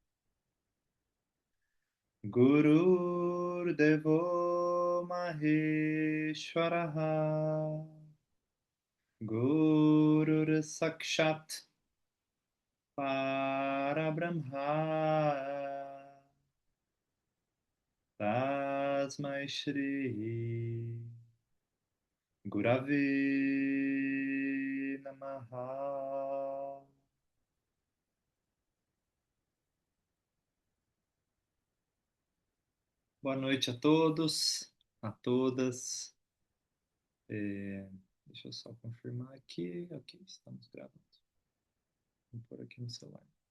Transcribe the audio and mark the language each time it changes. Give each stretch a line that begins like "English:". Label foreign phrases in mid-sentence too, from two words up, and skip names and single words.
Sanskrit: Guru Devo Maheshwaraha Guru Sakshat Parabrahma Tasmai Shri Gurave Namaha.
Portuguese: Boa noite a todos, a todas. Deixa eu só confirmar aqui. Ok, estamos gravando. Vou pôr aqui no celular.